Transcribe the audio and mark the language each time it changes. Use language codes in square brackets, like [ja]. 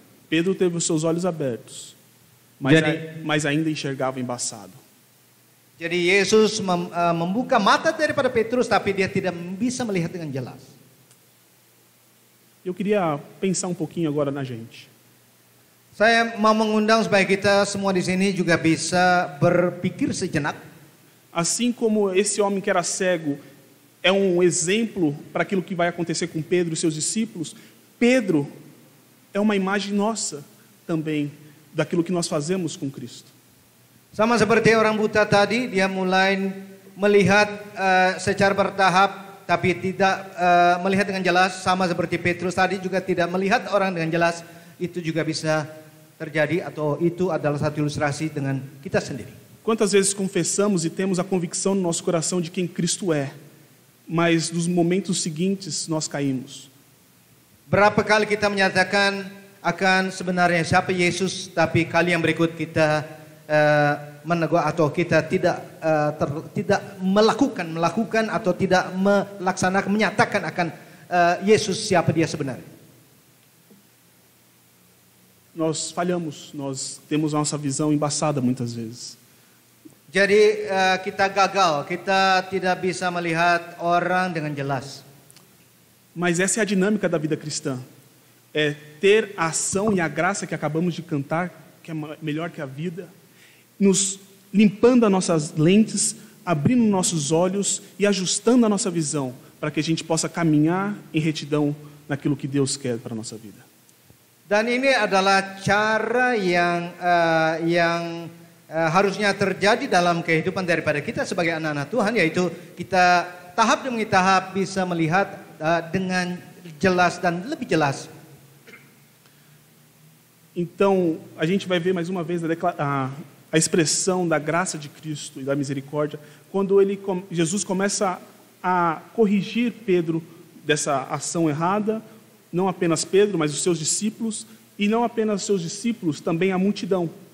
[pt] Pedro teve os seus olhos abertos, mas ainda enxergava embaçado. [id] Jadi Yesus membuka mata daripada Petrus, tapi dia tidak bisa melihat dengan jelas. [pt] Eu queria pensar um pouquinho agora na gente. [id] Saya mau mengundang supaya kita semua di sini juga bisa berpikir sejenak. [pt] Assim como esse homem que era cego é um exemplo para aquilo que vai acontecer com Pedro e seus discípulos. Pedro é uma imagem nossa também daquilo que nós fazemos com Cristo. [id] Sama seperti orang buta tadi, dia mulai melihat secara bertahap, tapi tidak melihat dengan jelas. Sama seperti Petrus tadi juga tidak melihat orang dengan jelas. Itu juga bisa terjadi, atau itu adalah satu ilustrasi dengan kita sendiri. [pt] Quantas vezes confessamos e temos a convicção no nosso coração de quem Cristo é, mas nos momentos seguintes nós caímos. [id] Berapa kali kita menyatakan akan sebenarnya siapa Yesus, tapi kali yang berikut kita menegur atau kita tidak melakukan atau tidak melaksanakan, menyatakan akan Yesus siapa dia sebenarnya. [pt] Nós falhamos, nós temos a nossa visão embaçada muitas vezes. [id] Jadi kita gagal, kita tidak bisa melihat orang dengan jelas. [pt] Mas essa é a dinâmica da vida cristã. É ter a ação e a graça que acabamos de cantar, que é melhor que a vida, nos limpando as nossas lentes, abrindo nossos olhos e ajustando a nossa visão, para que a gente possa caminhar em retidão naquilo que Deus quer para a nossa vida. [id] Dan ini adalah cara yang harusnya terjadi dalam kehidupan daripada kita sebagai anak-anak Tuhan, yaitu kita tahap demi tahap bisa melihat dengan jelas dan lebih jelas. [pt] Então, a gente vai ver mais uma vez a expressão da graça de Cristo e da misericórdia, quando Jesus começa a corrigir Pedro dessa ação errada, não apenas Pedro, mas os seus discípulos, e não apenas os seus discípulos, também a multidão.